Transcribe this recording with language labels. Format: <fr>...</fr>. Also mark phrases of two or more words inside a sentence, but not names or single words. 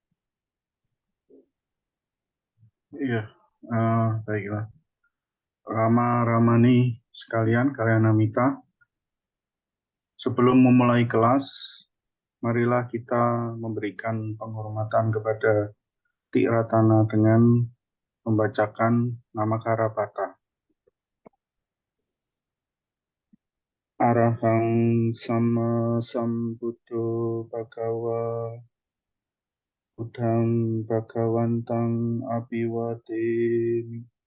<id>Iya, baiklah. Rama Ramani sekalian, Kalyanamita. Sebelum memulai kelas, marilah kita memberikan penghormatan kepada Tiratana dengan membacakan Namakara Pata.</id> <pi>Arahang Sama Sambuddho Bhagawa Buddhang Bhagawantang Abhiwademi.</pi>